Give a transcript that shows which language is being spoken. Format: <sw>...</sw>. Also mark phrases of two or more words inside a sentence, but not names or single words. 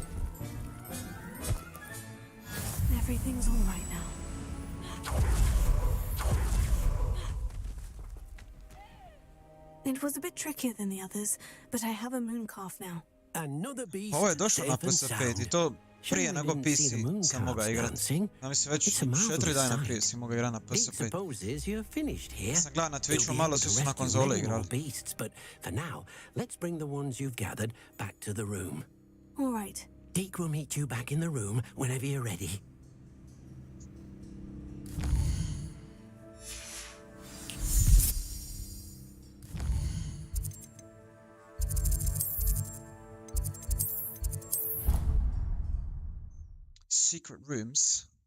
<en>Everything's all right now. It was a bit trickier than the others, but I have a moon calf now. Another beast.</en> <bs>Ovo je došlo na PS5 i to prije nego PC sam mogao igrati. Ja mislim već 4 dana prije si mogao igrati na PS5. Sam gledao na Twitchu, malo su se na konzole igrali.</bs> <en>All right. Deke will meet you back in the room whenever you're ready. Secret rooms.</en>